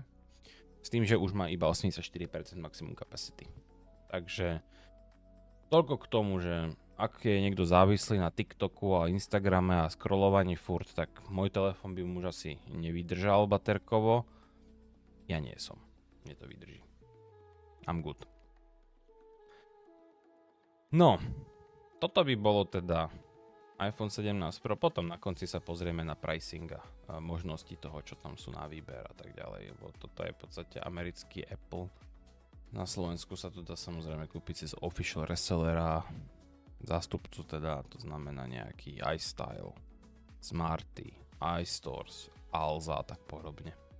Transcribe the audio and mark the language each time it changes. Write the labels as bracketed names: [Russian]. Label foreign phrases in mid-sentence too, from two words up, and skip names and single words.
[Slovak] S tým, že už má iba 84% [English] maximum capacity. [Slovak] Takže toľko k tomu, že ak je niekto závislý na TikToku a Instagrame a scrollovaní furt, tak môj telefón by mu už asi nevydržal baterkovo. Ja nie som. Mne to vydrží. [English] I'm good. [Slovak] No, toto by bolo teda iPhone 17 Pro. Potom na konci sa pozrieme na pricing a možnosti toho, čo tam sú na výber a tak ďalej. Lebo toto je v podstate americký Apple. Na Slovensku sa to dá samozrejme kúpiť cez [English] official resellera, [Slovak] zástupcu teda, to znamená nejaký iStyle, Smarty, iStores, Alza a tak podobne.